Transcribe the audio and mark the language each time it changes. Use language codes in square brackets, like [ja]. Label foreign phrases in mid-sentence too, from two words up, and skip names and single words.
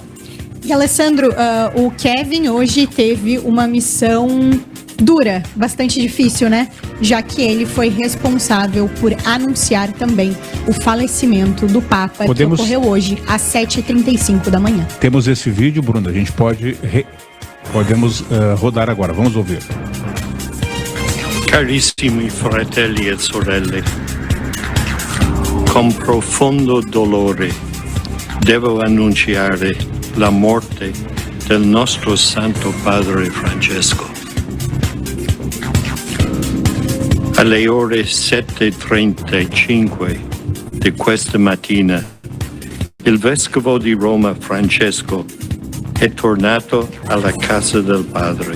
[pt] E Alessandro, o Kevin hoje teve uma missão dura, bastante difícil, né? Já que ele foi responsável por anunciar também o falecimento do Papa, que ocorreu hoje, às 7h35 da manhã. Temos esse vídeo, Bruna, a gente podemos rodar agora, vamos ouvir. [it] Carissimi fratelli e sorelle, con profondo dolore devo annunciare la morte del nostro Santo Padre Francesco. Alle ore 7:35 di questa mattina, il Vescovo di Roma Francesco è tornato alla casa del Padre.